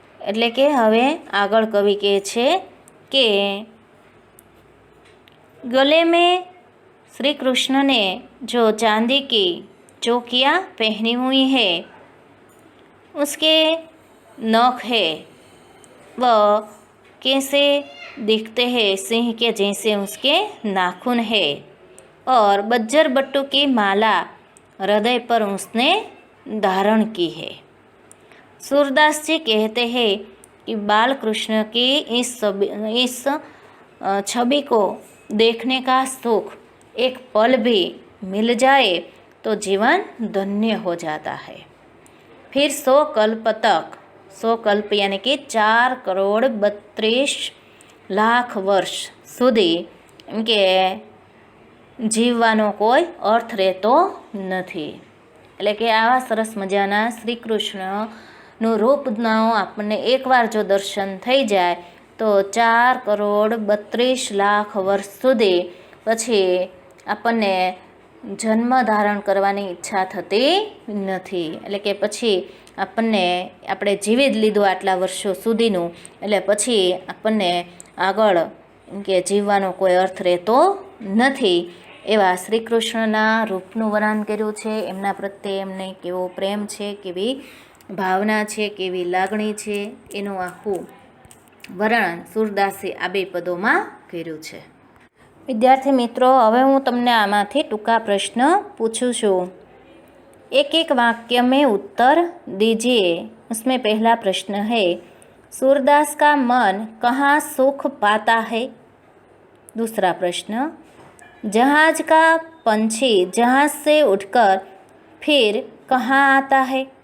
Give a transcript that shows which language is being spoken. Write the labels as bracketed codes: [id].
[gu] એટલે કે હવે આગળ કવિ કહે છે કે [hi] गले में श्री कृष्ण ने जो चांदी की चौकियाँ पहनी हुई है, उसके नख है वह कैसे दिखते हैं, सिंह के जैसे उसके नाखून है, और बज्जर बट्टू की माला हृदय पर उसने धारण की है। सूरदास जी कहते हैं कि बाल कृष्ण की इस छवि को देखने का सुख एक पल भी मिल जाए तो जीवन धन्य हो जाता है। फिर 100 कल्प तक, 100 कल्प यानी कि 4,32,00,000 वर्ष [gu] સુધી એમ કે જીવવાનો કોઈ અર્થ રહેતો નથી। એટલે કે આવા સરસ મજાના શ્રી કૃષ્ણનું રૂપનો આપણને એકવાર જો દર્શન થઈ જાય તો 4,32,00,000 વર્ષ સુધી પછી આપણને જન્મ ધારણ કરવાની ઈચ્છા થતી નથી। એટલે કે પછી આપણને આપણે જીવી જ લીધું આટલા વર્ષો સુધીનું, એટલે પછી આપણને આગળ કે જીવવાનો કોઈ અર્થ રહેતો નથી। એવા શ્રી કૃષ્ણના રૂપનું વર્ણન કર્યું છે, એમના પ્રત્યે એમને કેવો પ્રેમ છે, કેવી ભાવના છે, કેવી લાગણી છે, એનું આખું વર્ણન સૂરદાસે આ બે પદોમાં કર્યું છે। વિદ્યાર્થી મિત્રો, હવે હું તમને આમાંથી ટૂંકા પ્રશ્ન પૂછું છું। [hi] एक एक वाक्य में उत्तर दीजिए। उसमें पहला प्रश्न है, सूरदास का मन कहाँ सुख पाता है? दूसरा प्रश्न, जहाज का पंछी जहाज से उठकर फिर कहाँ आता है?